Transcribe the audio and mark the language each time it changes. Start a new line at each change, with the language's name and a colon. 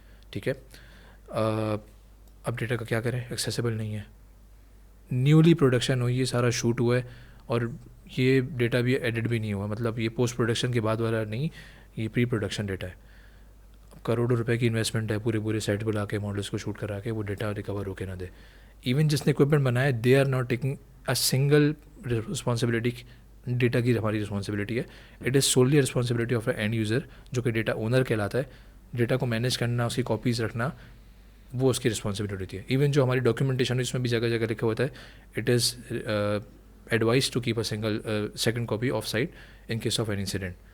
Urdu: ٹھیک ہے, اب ڈیٹا کا کیا کریں, ایکسیسیبل نہیں ہے, نیولی پروڈکشن ہوئی, یہ سارا شوٹ ہوا ہے, اور یہ ڈیٹا بھی ایڈٹ بھی نہیں ہوا, مطلب یہ پوسٹ پروڈکشن کے بعد والا نہیں, یہ پری پروڈکشن ڈیٹا ہے. کروڑوں روپے کی انویسٹمنٹ ہے, پورے سیٹ بلا کے ماڈلس کو شوٹ کرا کے وہ ڈیٹا ریکور ہو کے نہ دے.
English: Even جس نے equipment بنایا, they are not taking a single responsibility.
Urdu: Data کی ہماری رسپانسبلٹی ہے,
English: it is solely responsibility of a end user
Urdu: جو کہ ڈیٹا اونر کہلاتا ہے. ڈیٹا کو مینیج کرنا, اس کی کاپیز رکھنا, وہ اس کی رسپانسبلٹی ہوتی ہے. ایون جو ہماری ڈاکیومنٹیشن اس میں بھی جگہ جگہ لکھا ہوتا ہے,
English: It is advise to keep a second copy off site in case of an incident.